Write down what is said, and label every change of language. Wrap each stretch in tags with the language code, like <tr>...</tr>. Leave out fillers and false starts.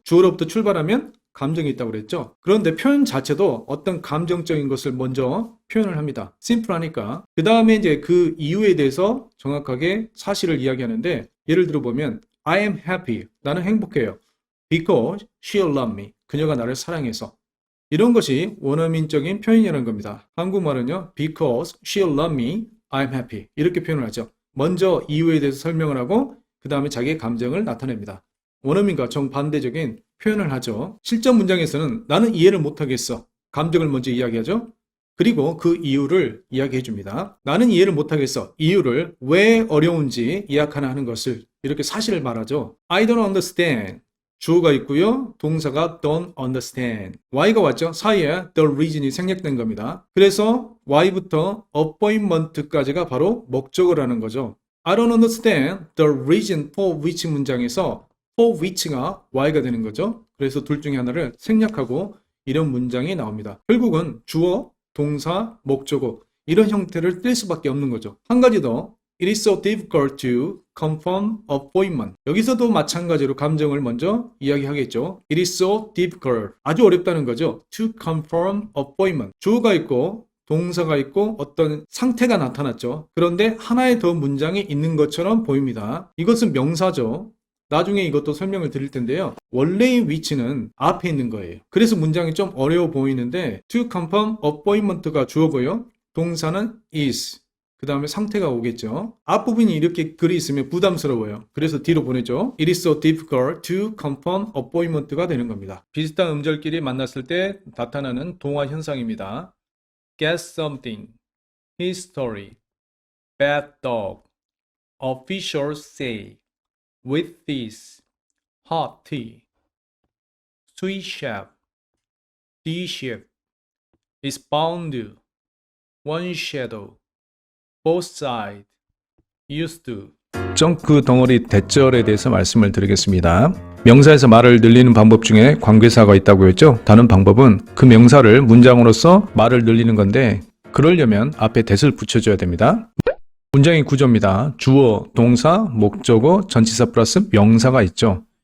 <ko>주어로부터 출발하면 감정이 있다고 그랬죠. 그런데 표현 자체도 어떤 감정적인 것을 먼저 표현을 합니다. 심플하니까. 그 다음에 이제 그 이유에 대해서 정확하게 사실을 이야기하는데 예를 들어 보면</ko> <en>I am happy.</en> <ko>나는 행복해요.</ko> <en>Because she loved me.</en> <ko>그녀가 나를 사랑해서. 이런 것이 원어민적인 표현이라는 겁니다. 한국말은요.</ko> <en>Because she loved me, I'm happy.</en> <ko>이렇게 표현을 하죠. 먼저 이유에 대해서 설명을 하고 그 다음에 자기의 감정을 나타냅니다. 원어민과 정반대적인 표현을 하죠. 실전 문장에서는 나는 이해를 못하겠어. 감정을 먼저 이야기하죠. 그리고 그 이유를 이야기해 줍니다. 나는 이해를 못하겠어. 이유를 왜 어려운지 이야기하는 것을 이렇게 사실을 말하죠.</ko> <en>I don't understand.</en> <ko>주어가 있고요.</ko> <en>동사가 don't understand.</en> <ko>Y가 왔죠. 사이에 the reason이 생략된 겁니다. 그래서 Y부터 appointment까지가 바로 목적어라는 거죠.</ko> <en>I don't understand the reason for which</en> <ko>문장에서 for which가 Y가 되는 거죠. 그래서 둘 중에 하나를 생략하고 이런 문장이 나옵니다. 결국은 주어, 동사, 목적어 이런 형태를 뗄 수밖에 없는 거죠. 한 가지 더.</ko> <en>It is so difficult to confirm appointment.</en> <ko>여기서도 마찬가지로 감정을 먼저 이야기하겠죠.</ko> <en>It is so difficult.</en> <ko>아주 어렵다는 거죠.</ko> <en>To confirm appointment.</en> <ko>주어가 있고 동사가 있고 어떤 상태가 나타났죠. 그런데 하나의 더 문장이 있는 것처럼 보입니다. 이것은 명사죠. 나중에 이것도 설명을 드릴 텐데요. 원래의 위치는 앞에 있는 거예요. 그래서 문장이 좀 어려워 보이는데 to confirm appointment가 주어고요. 동사는 is. 그 다음에 상태가 오겠죠. 앞부분이 이렇게 글이 있으면 부담스러워요. 그래서 뒤로 보내죠.</ko> <en>It is so difficult to confirm appointment가</en> <ko>되는 겁니다. 비슷한 음절끼리 만났을 때 나타나는 동화 현상입니다.</ko> <en>Get something, history, bad dog, officials say, with this, hot tea, sweet chef, D chef, is bound, one shadow, both sides, used to.</en> <ko>덩크 덩어리 대절에 대해서 말씀을 드리겠습니다. 명사에서 말을 늘리는 방법 중에 관계사가 있다고 했죠. 다른 방법은 그 명사를 문장으로서 말을 늘리는 건데 그러려면 앞에 that을 붙여줘야 됩니다. 문장의 구조입니다. 주어, 동사, 목적어, 전치사 플러스 명사가 있죠.</ko>